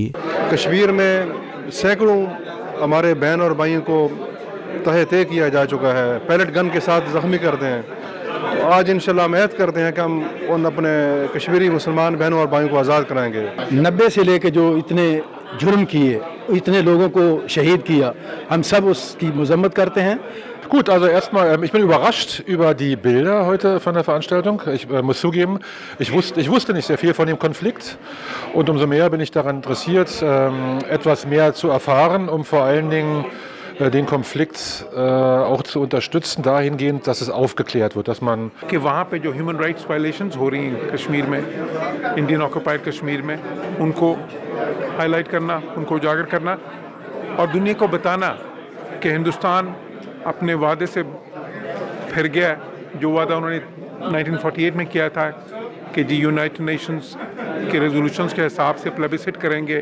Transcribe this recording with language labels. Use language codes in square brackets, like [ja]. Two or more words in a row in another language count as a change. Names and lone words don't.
[ur] کشمیر میں سینکڑوں ہمارے بہن اور بھائیوں کو طے کیا جا چکا ہے, [en] pellet gun [ur] کے ساتھ زخمی کرتے ہیں. تو آج ان شاء اللہ امید کرتے ہیں کہ ہم ان اپنے کشمیری مسلمان بہنوں اور بھائیوں کو آزاد کرائیں گے. 90 سے لے کر جو اتنے ظلم کیے، اتنے لوگوں کو شہید کیا، ہم سب اس کی مذمت کرتے ہیں. [de] Gut, also erstmal, ich bin überrascht über die Bilder heute von der Veranstaltung. Ich muss zugeben, ich wusste nicht sehr viel von dem Konflikt und umso mehr bin ich daran interessiert, etwas mehr zu erfahren, um vor allen Dingen den Konflikt auch zu unterstützen, dahingehend, dass es aufgeklärt wird, dass man [ur] کہ وہاں پہ جو [en] human rights violations [ur] ہو رہی ہیں کشمیر میں, [en] Indian occupied [ur] کشمیر میں، ان کو ہائی لائٹ کرنا، ان کو اجاگر کرنا اور دنیا کو بتانا کہ ہندوستان اپنے وعدے سے پھر گیا، جو وعدہ انہوں نے 1948 میں کیا تھا کہ جی یونائیٹڈ نیشنز کے ریزولیوشنز کے حساب سے پلیبیسائٹ کریں گے.